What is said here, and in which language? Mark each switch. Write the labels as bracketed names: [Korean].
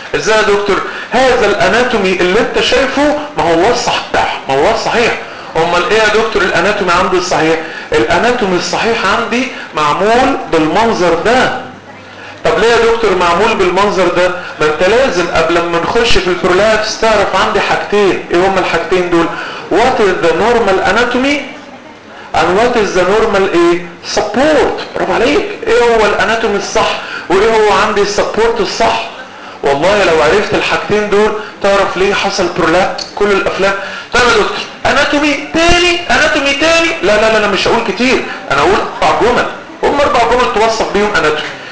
[Arabic] ازاي يا دكتور؟ هذا الاناتومي اللي انت شايفه ما هو الصح بتاعه، ما هو الصحيح. امال ايه يا دكتور الاناتومي عندي الصحيح؟ الاناتومي الصحيح عندي معمول بالمنظر ده. طب ليه يا دكتور معمول بالمنظر ده؟ ما انت لازم قبل ما نخش في البرولابس تعرف عندي حاجتين. [English] ايه هما الحاجتين دول؟ what is the normal anatomy and what is the normal support. [Arabic] رب عليك، ايه هو الاناتومي الصح وايه هو عندي السبورت الصح؟ والله لو عرفت الحاجتين دول تعرف ليه حصل برولابس كل الافلام. طب يا دكتور اناتومي تاني، اناتومي تاني. لا لا لا، انا مش هقول كتير، انا هقول اربع جمل. هم اربع جمل توصف بيهم اناتومي.